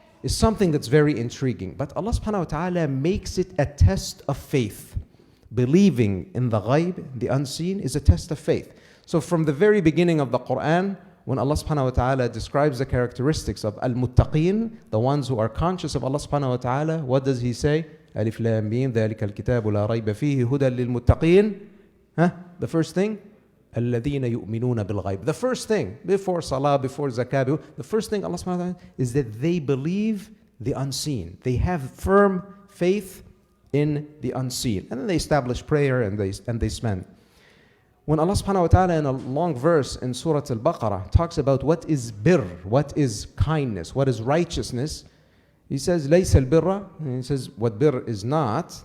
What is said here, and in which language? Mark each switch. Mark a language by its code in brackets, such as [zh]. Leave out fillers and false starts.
[en] is something that's very intriguing. But Allah subhanahu wa ta'ala makes it a test of faith. Believing in the ghaib, the unseen, is a test of faith. So from the very beginning of the Qur'an, when Allah subhanahu wa ta'ala describes the characteristics of al-muttaqeen, the ones who are conscious of Allah subhanahu wa ta'ala, what does He say? [ar] Alif Lam Mim, ذَلِكَ الْكِتَابُ لَا رَيْبَ فِيهِ هُدًى لِلْمُتَّقِينَ. [en] The first thing, [ar] الَّذِينَ يُؤْمِنُونَ بِالْغَيْبِ. [en] The first thing, before salah, before zakah, the first thing Allah subhanahu wa ta'ala is that they believe the unseen. They have firm faith in the unseen. And then they establish prayer and they spend. When Allah subhanahu wa ta'ala in a long verse in Surah Al-Baqarah talks about what is birr, what is kindness, what is righteousness, He says, [ar] لَيْسَ الْبِرَّ, [en] and He says what birr is not.